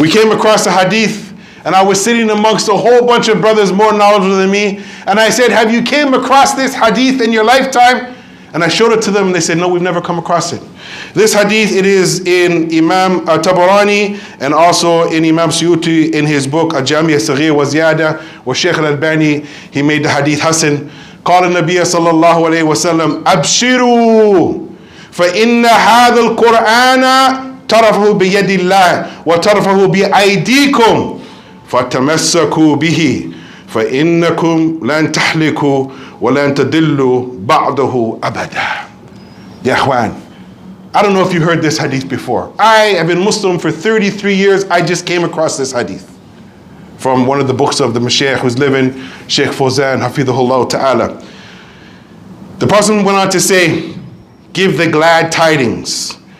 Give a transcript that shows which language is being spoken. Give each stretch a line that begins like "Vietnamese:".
English: We came across a hadith, and I was sitting amongst a whole bunch of brothers more knowledgeable than me, and I said, have you came across this hadith in your lifetime? And I showed it to them, and they said, no, we've never come across it. This hadith, it is in Imam Tabarani and also in Imam Suyuti in his book, Al-Jami' al-Saghir wa Ziyada, wa Shaykh al-Albani, he made the hadith Hasan.
Arabic: قال النبي صلى الله عليه وسلم أبشروا فإن هذا القرآن طرفه بيد الله وطرفه بأيديكم فتمسكوا به فإنكم لن تحلكوا ولن تدلوا بعده أبدا.
English: Ya Ikhwan, I don't know if you heard this hadith before. I have been Muslim for 33 years. I just came across this hadith from one of the books of the Mashaykh who's living, Shaykh Fawzan, Hafidhullah Ta'ala. The Prophet went on to say, give the glad tidings.